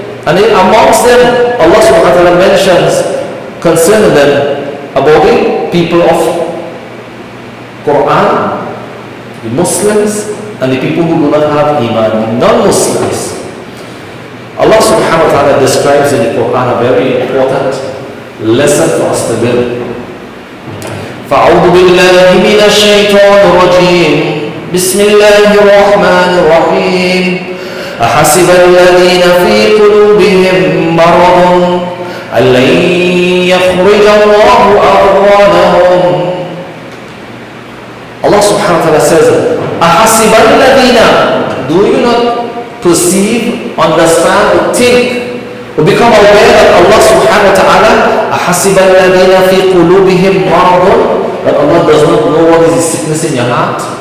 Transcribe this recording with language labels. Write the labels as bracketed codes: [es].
[en] And amongst them, Allah subhanahu wa ta'ala mentions concerning them about the people of Quran, the Muslims, and the people who do not have Iman, the non-Muslims. Allah subhanahu wa ta'ala describes in the Quran a very important lesson for us to learn. [ar] فأعوذ بالله من الشيطان الرجيم بسم الله الرحمن الرحيم أحسب الذين في قلوبهم مرض أن لن يخرج الله أضغانهم. [en] Allah subhanahu wa ta'ala says, [ar] أحسب الذين, [en] do you not perceive, understand, or think, or become aware that Allah subhanahu wa ta'ala [ar] أحسب الذين في قلوبهم مرض, [en] that Allah does not know what is the sickness in your heart?